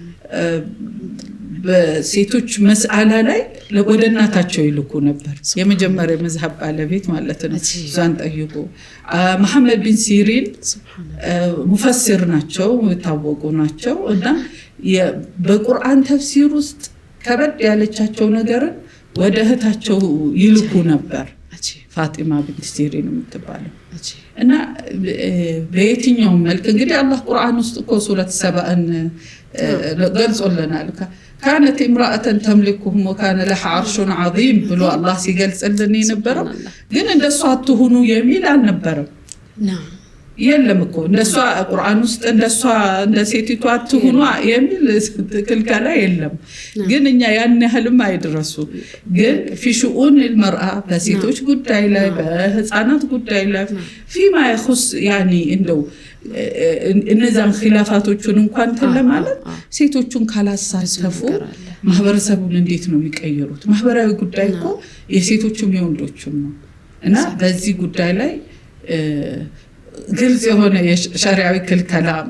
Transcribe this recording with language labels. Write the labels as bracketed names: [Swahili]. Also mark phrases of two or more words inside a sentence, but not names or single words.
[Amharic] በሴቶች መስአላ ላይ ወደ እናታቸው ይልኩ ነበር። የመጀመሪያ መዝሐብ ባለቤት ማለት ነው። ዛን ጠይቁ። መሐመድ ቢን ሲሪን ሙፈሲር ናቸው፣ የታወቁ ናቸው እና በቁርአን ተፍሲር ውስጥ ከበድ ያለቻቸው ነገርን ወደ እህታቸው ይልኩ ነበር። ፋጢማ ቢንት ሲሪን የምትባለው እና በየትኛው መልክ እንግዲህ አላህ ቁርአን ውስጥ እኮ ሱረት ሰባን ገልጾልናል [Arabic] كانت امرأة تملكهم وكان لها عرش عظيم [Amharic] ብሎ አላህ ሲገልጽልን የነበረው ግን እንደሷ አትሁኑ የሚል አልነበረም የለም እኮ እንደሷ ቁርአን ውስጥ እንደሷ እንደ ሴቲቱ አትሁኑ የሚል ክልከላ የለም ግን እኛ ያን ያህልም አይድረሱ ግን [Arabic] في شؤون المرأة [Amharic] በሴቶች ጉዳይ ላይ በህፃናት ጉዳይ ላይ [Arabic] فيما يخص يعني [Amharic] እንደው እነዛን ኺላፋቶቹን እንኳን ተለማለት ሴቶቹን ካላሳተፉ ማህበረሰቡን እንዴት ነው የሚቀየሩት ማህበራዊ ጉዳይ እኮ የሴቶቹም የወንዶቹም ነው እና በዚህ ጉዳይ ላይ ግልጽ የሆነ የሸሪዓዊ ክልከላ